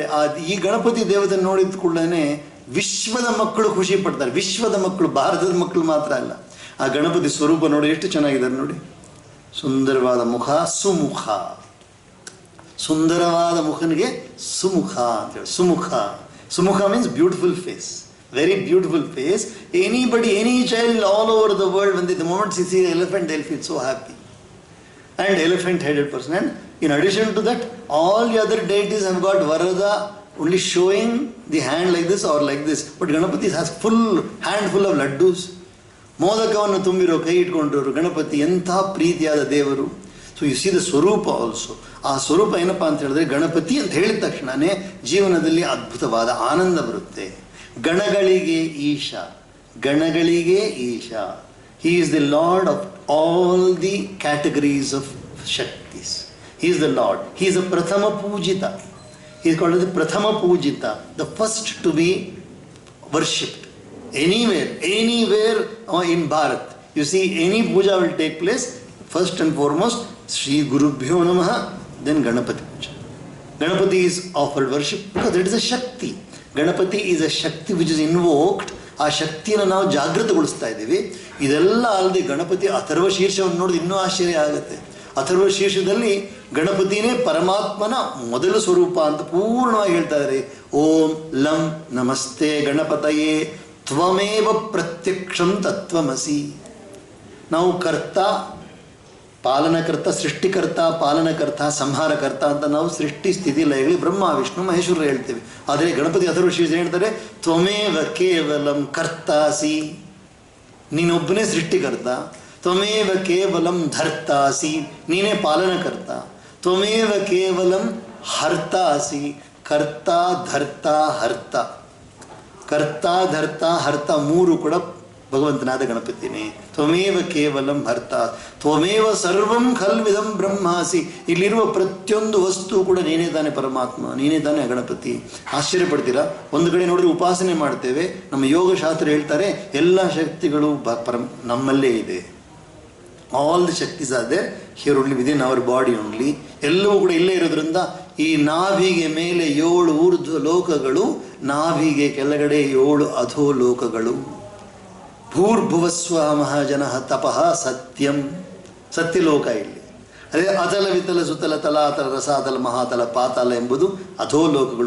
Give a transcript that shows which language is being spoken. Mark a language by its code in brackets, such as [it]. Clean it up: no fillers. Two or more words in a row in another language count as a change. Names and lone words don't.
[kn] ಈ ಗಣಪತಿ ದೇವತೆ ನೋಡಿದ ಕೂಡಲೇ ವಿಶ್ವದ ಮಕ್ಕಳು ಖುಷಿ ಪಡ್ತಾರೆ. ವಿಶ್ವದ ಮಕ್ಕಳು, ಭಾರತದ ಮಕ್ಕಳು ಮಾತ್ರ ಅಲ್ಲ. ಆ ಗಣಪತಿ ಸ್ವರೂಪ ನೋಡಿ ಎಷ್ಟು ಚೆನ್ನಾಗಿದ್ದಾರೆ ನೋಡಿ. ಸುಂದರವಾದ ಮುಖ, ಸುಮುಖ. ಸುಂದರವಾದ ಮುಖನಿಗೆ ಸುಮುಖ ಅಂತೇಳಿ. [en] ಸುಮುಖ means beautiful face, very beautiful face. Anybody, any child all over the world, when the moment they see the elephant, they'll feel so happy. And elephant-headed person. And in addition to that, all the other deities have got Varada only showing the hand like this or like this. But Ganapati has handful of laddus. [kn] ಮೋದಕವನ್ನು ತುಂಬಿರೋ ಕೈ ಇಟ್ಕೊಂಡಿರೋರು ಗಣಪತಿ. ಎಂಥ ಪ್ರೀತಿಯಾದ ದೇವರು. [en] so you see the ಸ್ವರೂಪ also. [kn] ಆ ಸ್ವರೂಪ ಏನಪ್ಪ ಅಂತ ಹೇಳಿದ್ರೆ, ಗಣಪತಿ ಅಂತ ಹೇಳಿದ ತಕ್ಷಣವೇ ಜೀವನದಲ್ಲಿ ಅದ್ಭುತವಾದ ಆನಂದ ಬರುತ್ತೆ. ಗಣಗಳಿಗೆ ಈಶ, ಗಣಗಳಿಗೆ ಈಶ. [en] He is the Lord of all the categories of Shaktis. He is the Lord. He is a [sa] प्रथम पूजित. [en] He is called as the [sa] प्रथम पूजित, [en] the first to be worshipped. Anywhere in Bharat, you see any puja will take place, first and foremost, [sa] श्री गुरुभ्यो नमः, [en] then Ganapati Puja. Ganapati is offered worship because it is a Shakti. ಗಣಪತಿ is a ಶಕ್ತಿ which is invoked. [kn] ಆ ಶಕ್ತಿಯನ್ನು ನಾವು ಜಾಗೃತಗೊಳಿಸ್ತಾ ಇದ್ದೀವಿ. ಇದೆಲ್ಲ ಅಲ್ಲದೆ ಗಣಪತಿ ಅಥರ್ವ ಶೀರ್ಷವನ್ನು ನೋಡಿದ್ರೆ ಇನ್ನೂ ಆಶ್ಚರ್ಯ ಆಗುತ್ತೆ. ಅಥರ್ವ ಶೀರ್ಷದಲ್ಲಿ ಗಣಪತಿನೇ ಪರಮಾತ್ಮನ ಮೊದಲ ಸ್ವರೂಪ ಅಂತ ಪೂರ್ಣವಾಗಿ ಹೇಳ್ತಾ ಇದ್ದಾರೆ. [sa] ಓಂ ಲಂ ನಮಸ್ತೆ ಗಣಪತಯೇ ತ್ವಮೇವ ಪ್ರತ್ಯಕ್ಷಂ ತತ್ವಮಸಿ. [kn] ನಾವು ಕರ್ತ, ಪಾಲನಕರ್ತ, ಸೃಷ್ಟಿಕರ್ತ, ಪಾಲನಕರ್ತ, ಸಂಹಾರಕರ್ತ ಅಂತ ನಾವು ಸೃಷ್ಟಿ ಸ್ಥಿತಿ ಲಯಗಳು ಬ್ರಹ್ಮ ವಿಷ್ಣು ಮಹೇಶ್ವರ ಹೇಳ್ತೇವೆ. ಆದರೆ ಗಣಪತಿ ಅಥರ್ವ ಶೀರ್ಷ ಹೇಳ್ತಾರೆ, [sa] ತ್ವಮೇವ ಕೇವಲಂ ಕರ್ತಾಸಿ. [kn] ನೀನೊಬ್ಬನೇ ಸೃಷ್ಟಿಕರ್ತ. [sa] ತ್ವಮೇವ ಕೇವಲಂ ಧರ್ತಾಸಿ. [kn] ನೀನೇ ಪಾಲನಕರ್ತ. [sa] ತ್ವಮೇವ ಕೇವಲಂ ಹರ್ತಾಸಿ. ಕರ್ತ ಧರ್ತ ಹರ್ತ. ಕರ್ತ ಧರ್ತ ಹರ್ತ [kn] ಮೂರು ಕೂಡ ಭಗವಂತನಾದ ಗಣಪತಿನೇ. [sa] ತ್ವಮೇವ ಕೇವಲಂ ಹರ್ತ ತ್ವಮೇವ ಸರ್ವಂ ಖಲ್ವಿದಂ ಬ್ರಹ್ಮಾಸಿ. [kn] ಇಲ್ಲಿರುವ ಪ್ರತಿಯೊಂದು ವಸ್ತು ಕೂಡ ನೀನೇ ತಾನೇ ಪರಮಾತ್ಮ, ನೀನೇ ತಾನೇ ಗಣಪತಿ. ಆಶ್ಚರ್ಯಪಡ್ತೀರಾ? ಒಂದು ಕಡೆ ನೋಡಿದ್ರೆ ಉಪಾಸನೆ ಮಾಡ್ತೇವೆ. ನಮ್ಮ ಯೋಗಶಾಸ್ತ್ರ ಹೇಳ್ತಾರೆ ಎಲ್ಲ ಶಕ್ತಿಗಳು ನಮ್ಮಲ್ಲೇ ಇದೆ. [en] all the ಶಕ್ತಿಸ್ are there here only within our body only. [kn] ಎಲ್ಲವೂ ಕೂಡ ಇಲ್ಲೇ ಇರೋದ್ರಿಂದ ಈ ನಾಭಿಗೆ ಮೇಲೆ 7 ಊರ್ಧ್ವ ಲೋಕಗಳು, ನಾಭಿಗೆ ಕೆಳಗಡೆ 7 ಅಧೋಲೋಕಗಳು. [sa] ಭೂರ್ಭುವಸ್ವ ಮಹಾಜನ ತಪಃ ಸತ್ಯಂ. [kn] ಸತ್ಯಲೋಕ ಇಲ್ಲಿ. ಅದೇ ಅತಲ ವಿತಲ ಸುತಲ ತಲಾತಲ ರಸಾತಲ ಮಹಾತಲ ಪಾತಾಲ ಎಂಬುದು ಅಧೋಲೋಕಗಳು.